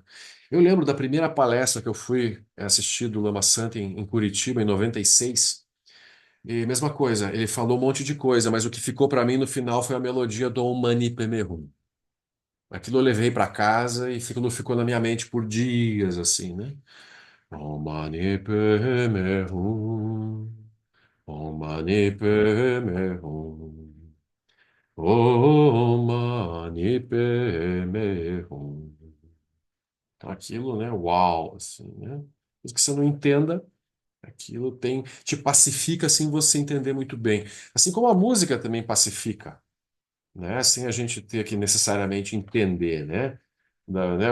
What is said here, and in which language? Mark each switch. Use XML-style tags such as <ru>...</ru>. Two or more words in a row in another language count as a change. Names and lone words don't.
<pt>Eu lembro da primeira palestra que eu fui assistir do Lama Santa em Curitiba, em 96, e mesma coisa, ele falou um monte de coisa, mas o que ficou para mim no final foi a melodia do</pt> <sa>ॐ मणि पद्मे हूँ.</sa> <pt>Aquilo eu levei para casa e aquilo ficou na minha mente por dias, assim, né?</pt> <sa>ॐ मणि पद्मे हूँ ॐ मणि पद्मे हूँ. ॐ मणि पद्मे हूँ.</sa> <pt>Então, aquilo, né? Uau, assim, né? Mesmo que você não entenda, aquilo te pacifica sem você entender muito bem. Assim como a música também pacifica, né? Sem a gente ter que necessariamente entender, né? Né?</pt>